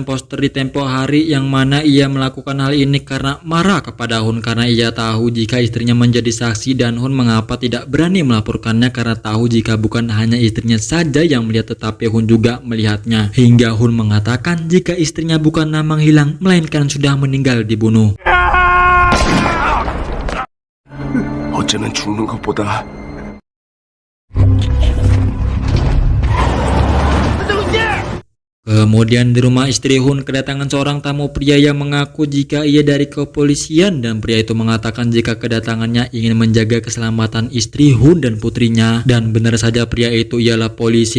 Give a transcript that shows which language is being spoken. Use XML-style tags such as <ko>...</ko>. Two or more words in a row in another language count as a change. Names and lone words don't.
<id>poster di tempo hari, yang mana ia melakukan hal ini karena marah kepada Hun karena ia tahu jika istrinya menjadi saksi, dan Hun mengapa tidak berani melaporkannya karena tahu jika bukan hanya istrinya saja yang melihat tetapi Hun juga melihatnya, hingga Hun mengatakan jika istrinya bukan namang hilang melainkan sudah meninggal dibunuh.</id> <ko>어제는 죽는 것보다</ko> <id>Kemudian di rumah istri Hun kedatangan seorang tamu pria yang mengaku jika ia dari kepolisian, dan pria itu mengatakan jika kedatangannya ingin menjaga keselamatan istri Hun dan putrinya, dan benar saja pria itu ialah polisi.</id>